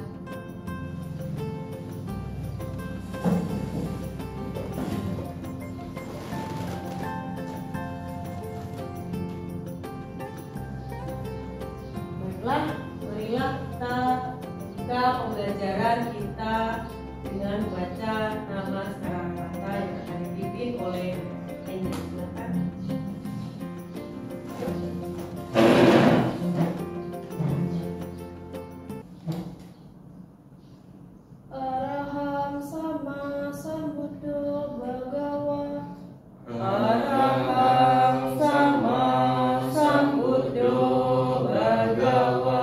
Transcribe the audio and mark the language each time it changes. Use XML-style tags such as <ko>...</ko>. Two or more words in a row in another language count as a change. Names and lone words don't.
<id>Baiklah, marilah kita buka pembelajaran kita dengan baca nama sekarang kata yang akan dipimpin oleh Angel. Silakan.</id> <pi>Araham sama sambuddho bhagawa. Araham sama sambuddho bhagawa.</pi>